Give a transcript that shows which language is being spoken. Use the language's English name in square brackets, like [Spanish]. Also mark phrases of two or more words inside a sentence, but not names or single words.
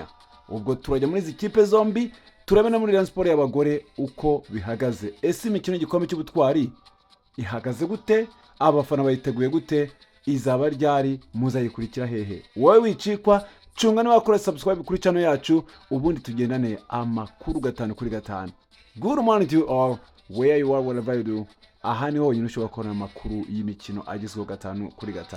[Kinyarwanda] Ubwo turajya muri izi kipe zombi turabona muri Rayon Sport y'abagore uko bihagaze. Ese imikino y'igikombe cy'ubutwari ihagaze gute? Abafana bayiteguye gute? Izaba ryari? Muzayikurikira hehe? Wowe wicikwa cunga ni wakora subscribe kuri channel yacu, ubundi tugendane amakuru 5 kuri 5. [English] Good morning to you all, where you are, whatever you do. [Kinyarwanda] Aha ni honyine ushobora kubona amakuru y'imikino agezweho 5 kuri 5.